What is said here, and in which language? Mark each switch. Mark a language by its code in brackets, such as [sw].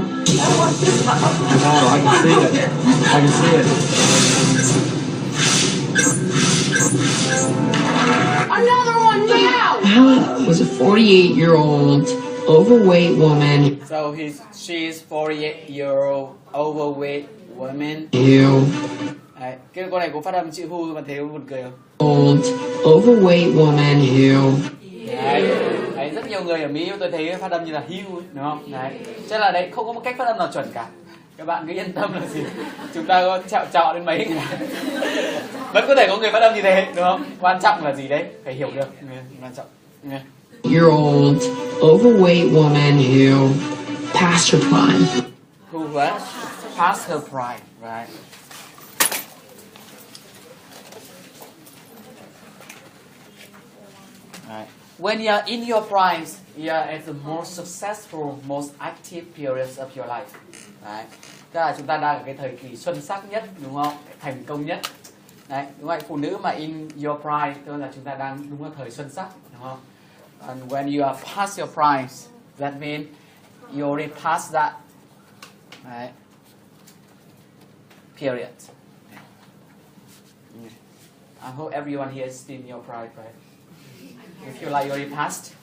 [en] Oh, I can see it. I can see it. Another one now! Helen was a 48-year-old overweight woman. So she's 48-year-old overweight woman. Ew. [vi] Đấy, cái con này có phát âm chữ who mà thấy buồn cười không? [en] Old overweight woman who. [vi] Đấy, rất nhiều người ở Mỹ tôi thấy phát âm như là hue, đúng không? Đấy, chắc là đấy không có một cách phát âm nào chuẩn cả. Các bạn cứ yên tâm là gì, chúng ta có chọn đến mấy người vẫn có thể có người phát âm như thế, đúng không? Quan trọng là gì đấy, phải hiểu được. Quan trọng. [en] Year old overweight woman who passed her prime. Who what? Passed her prime, right? Right. When you're in your prime, you're at the most successful, most active periods of your life. [vi] Đấy. Tức là chúng ta đang ở cái thời kỳ xuân sắc nhất, đúng không? Thành công nhất. Đấy, đúng vậy, phụ nữ mà [en] in your prime, [vi] tức là chúng ta đang đúng là thời xuân sắc, đúng không? [en] And when you are past your prime, that means you already passed that, right, period. I hope everyone here is still in your prime, right? You feel like you already passed?